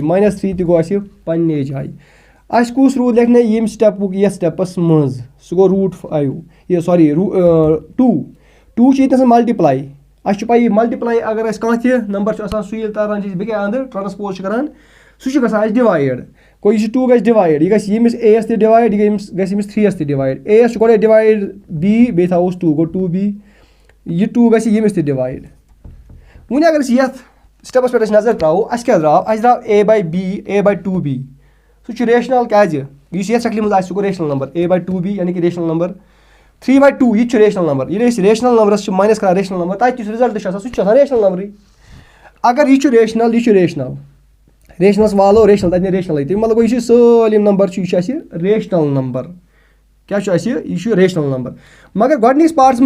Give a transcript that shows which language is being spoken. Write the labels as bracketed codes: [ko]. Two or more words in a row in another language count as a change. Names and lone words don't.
[ks] -3 تہِ گوٚو اَسہِ پنٕنے جایہِ اَسہِ کُس روٗد لیکھنَے ییٚمہِ سٹیپُک یَتھ سٹیپَس منٛز سُہ گوٚو √5 یہِ سوری 2 چھُ ییٚتہِ آسان [en] multiply [ks] چھُ پَیی ملٹِپلاے اگر اَسہِ کانٛہہ تہِ نمبر چھُ آسان سُہ ییٚلہِ تاران چھِ أسۍ بیٚکہِ اَندٕ ٹرانسپوز چھِ کران سُہ چھُ گژھان اَسہِ ڈِوایِڈ گوٚو یہِ چھُ 2 گژھِ ڈِوایِڈ یہِ گژھِ ییٚمِس A یَس تہِ ڈِوایِڈ یہِ گژھِ ییٚمِس 3 یَس تہِ ڈِوایِڈ A یَس چھُ گۄڈَے ڈِوایِڈ B بیٚیہِ تھاووس 2 گوٚو 2B یہِ 2 گژھِ ییٚمِس تہِ ڈِوایِڈ وۄنۍ اگر أسۍ یَتھ سٹیپَس پٮ۪ٹھ أسۍ نظر ترٛاوو اَسہِ کیٛاہ درٛاو اَسہِ درٛاو A/B A/2B سُہ چھُ ریشنل کیٛازِ یُس یَتھ شکلہِ منٛز آسہِ سُہ گوٚو [en] rational number [ks] A/2B یعنی کہِ [en] rational number [ks] 3/2 یہِ تہِ چھُ [en] rational number [ks] ییٚلہِ أسۍ [en] rational number [ks] چھِ ماینس کران [en] rational number [ks] تَتہِ یُس رِزلٹ چھُ آسان سُہ چھُ آسان [en] rational number [ks] اگر یہِ چھُ ریشنل یہِ چھُ ریشنل ریشنلس والو ریشنل تَتہِ نیرِ ریشنلٕے تَمیُک مطلب گوٚو یہِ چھُ سٲلِم نمبر چھُ یہِ چھُ اَسہِ [en] rational number [ks] کیاہ چھُ اَسہِ یہِ چھُ [en] rational number [ks] مگر گۄڈٕنِکِس پارٹس منٛز